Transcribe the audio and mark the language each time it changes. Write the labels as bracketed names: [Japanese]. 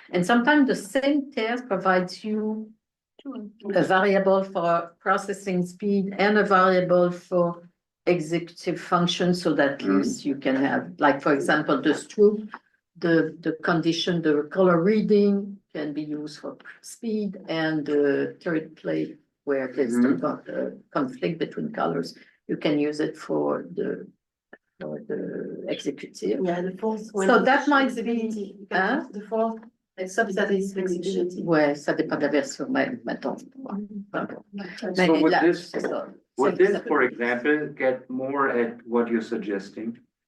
[English] And sometimes the same test provides you a variable for processing speed and a variable for executive function, so that at least you can have, like, for example, the stroop, the condition, the color reading can be used for speed, and the third plate where there's the conflict between colors, you can use it for the executive. Yeah, the fourth one. So that might be, the fourth. Subset is flexibility. [French] Ouais, ça dépend de la version même, mettons. [English] So would this, for example, get more at what you're suggesting?